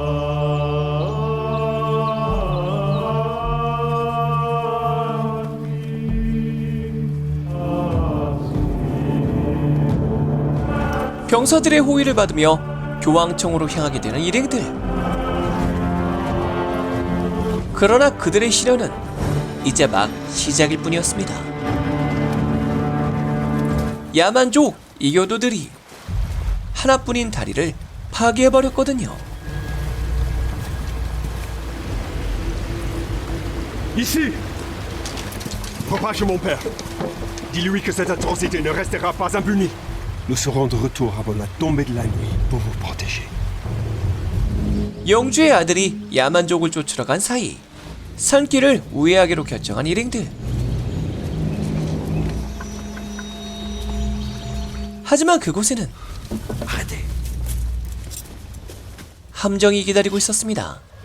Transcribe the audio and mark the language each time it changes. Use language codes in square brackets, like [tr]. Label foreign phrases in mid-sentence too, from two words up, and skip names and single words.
[ko] 병사들의 호의를 받으며 교황청으로 향하게 되는 일행들. 그러나 그들의 시련은 이제 막 시작일 뿐이었습니다. 야만족 이교도들이 하나뿐인 다리를 파괴해버렸거든요. [fr] Ici! Repas chez mon père. Dis-lui que cette atrocité ne restera pas impunie. Nous serons de retour avant la tombée de la nuit pour vous protéger. [ko] 영주의 아들이 야만족을 쫓으러 간 사이 산길을 우회하기로 결정한 일행들. 하지만 그곳에는 함정이 기다리고 있었습니다.